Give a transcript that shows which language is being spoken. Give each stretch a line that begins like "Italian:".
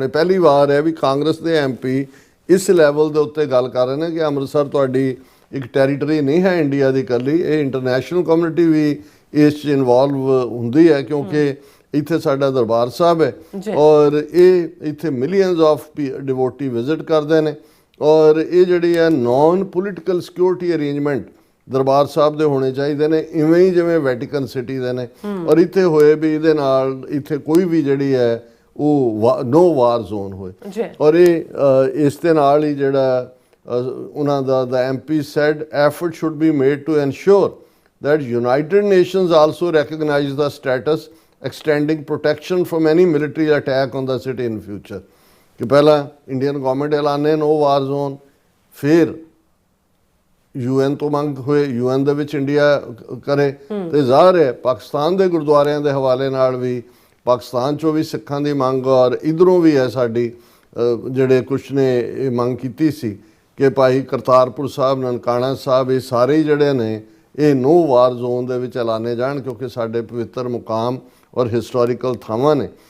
Punjabi: ਹੁਣ ਇਹ ਪਹਿਲੀ ਵਾਰ ਹੈ ਵੀ ਕਾਂਗਰਸ ਦੇ MP ਇਸ ਲੈਵਲ ਦੇ ਉੱਤੇ ਗੱਲ ਕਰ ਰਹੇ ਨੇ ਕਿ ਅੰਮ੍ਰਿਤਸਰ ਤੁਹਾਡੀ ਇੱਕ ਟੈਰੀਟਰੀ ਨਹੀਂ ਹੈ ਇੰਡੀਆ ਦੀ ਇਕੱਲੀ, ਇਹ ਇੰਟਰਨੈਸ਼ਨਲ ਕਮਿਊਨਿਟੀ ਵੀ ਇਸ 'ਚ ਇਨਵੋਲਵ ਹੁੰਦੀ ਹੈ ਕਿਉਂਕਿ ਇੱਥੇ ਸਾਡਾ ਦਰਬਾਰ ਸਾਹਿਬ ਹੈ ਔਰ ਇਹ ਇੱਥੇ
English: millions of devotee
Punjabi: ਵਿਜ਼ਿਟ ਕਰਦੇ ਨੇ। ਔਰ ਇਹ ਜਿਹੜੀ ਹੈ
English: non political security arrangement
Punjabi: Darbar Sahib ਦੇ ਹੋਣੇ ਚਾਹੀਦੇ ਨੇ, ਇਵੇਂ ਹੀ ਜਿਵੇਂ ਵੈਟੀਕਨ ਸਿਟੀ ਦੇ ਨੇ। ਔਰ ਇੱਥੇ ਹੋਏ ਵੀ ਇਹਦੇ ਨਾਲ ਇੱਥੇ ਕੋਈ ਵੀ ਜਿਹੜੀ ਹੈ ਉਹ ਨੋ ਵਾਰ ਜ਼ੋਨ ਹੋਏ। ਔਰ ਇਹ ਇਸ ਦੇ ਨਾਲ ਹੀ ਜਿਹੜਾ ਉਹਨਾਂ ਦਾ
English: MP said effort should be made to ensure that United Nations also recognize the status extending protection from any military attack on the city in future।
Punjabi: ਕਿ ਪਹਿਲਾਂ ਇੰਡੀਅਨ ਗਵਰਨਮੈਂਟ ਐਲਾਨੇ ਨੋ ਵਾਰ ਜ਼ੋਨ, ਫਿਰ UN ਤੋਂ ਮੰਗ ਹੋਏ UN ਦੇ ਵਿੱਚ India ਕਰੇ, ਤੇ ਜ਼ਾਹਰ ਹੈ ਪਾਕਿਸਤਾਨ ਦੇ ਗੁਰਦੁਆਰਿਆਂ ਦੇ ਹਵਾਲੇ ਨਾਲ ਵੀ ਪਾਕਿਸਤਾਨ 'ਚੋਂ ਵੀ ਸਿੱਖਾਂ ਦੀ ਮੰਗ ਔਰ ਇੱਧਰੋਂ ਵੀ ਹੈ ਸਾਡੀ ਜਿਹੜੇ ਕੁਛ ਨੇ ਇਹ ਮੰਗ ਕੀਤੀ ਸੀ ਕਿ ਭਾਈ ਕਰਤਾਰਪੁਰ ਸਾਹਿਬ, ਨਨਕਾਣਾ ਸਾਹਿਬ, ਇਹ ਸਾਰੇ ਜਿਹੜੇ ਨੇ ਇਹ ਨੋ ਵਾਰ ਜ਼ੋਨ ਦੇ ਵਿੱਚ ਐਲਾਨੇ ਜਾਣ ਕਿਉਂਕਿ ਸਾਡੇ ਪਵਿੱਤਰ ਮੁਕਾਮ ਔਰ ਹਿਸਟੋਰੀਕਲ ਥਾਵਾਂ ਨੇ।